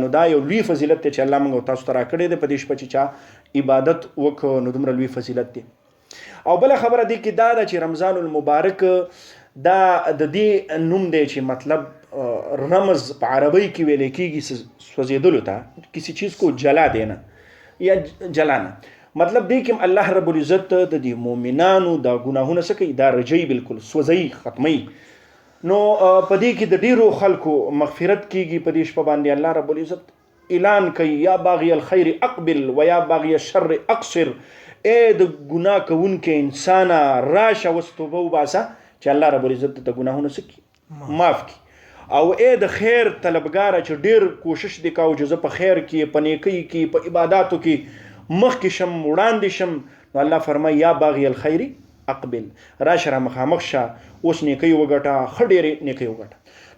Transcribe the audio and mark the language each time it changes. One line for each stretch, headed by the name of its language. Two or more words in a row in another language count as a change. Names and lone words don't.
Pashto: نو دا یو لوی فضیلت دی چې الله موږ تاسو ته راکړی دی په دې شپه چې چا عبادت وکړو، نو دومره لوی فضیلت دی. او بله خبره دی کې دا ده چې رمضان المبارک دا د دې نوم دی چې مطلب رمز په عربی کې ویل کېږي سوځېدلو ته،
Urdu: کسی چیز کو جلا دینا یا جلانا،
Pashto: مطلب دی کې
Arabic: الله رب العزت
Pashto: د دې مؤمنانو دا ګناهونه څه کوي، دا رجوي بالکل سوځوي ختموي. نو په دې کې د ډیرو خلکو مغفرت کیږي. په دې شپه باندې
Arabic: الله رب العزت
Pashto: اعلان کوي
Arabic: یا باغی الخیر اقبل و یا باغی الشر اقصر،
Pashto: اے د ګناه کوونکې انسانه راشه اوس توبه وباسه چې
Arabic: الله رب العزت
Pashto: د ګناهونو څه معاف کړي، او اے د خیر طلبګاره چې ډیر کوشش دی کاو چې زه په خیر کې په نیکۍ کې په عباداتو کې مخکې شم وړاندې شم، نو الله فرمایي
Arabic: یا باغی الخیر اقبل،
Pashto: راشه را مخامخ شه اوس نیکۍ وګټه، ښه ډېرې نیکۍ وګټه.